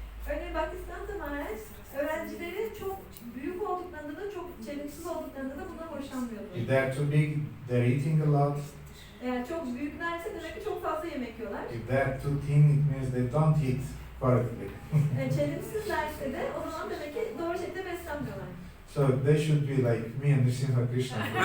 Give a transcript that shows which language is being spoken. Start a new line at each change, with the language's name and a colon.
Turkish: Örneğin Bhaktisiddhanta Maharaj öğrencileri çok büyük olduklarında da çok çelimsiz olduklarında da bundan hoşlanmıyordu.
English: If they're too big, they're eating a lot.
Turkish: Eğer çok büyüklerse demek ki çok fazla yemek yiyorlar.
English: If they're too thin, it means they don't eat correctly.
Turkish: Çelimsizlerse de o zaman demek ki doğru şekilde beslenmiyorlar.
English: So they should be like me and Nrsimha Krishna.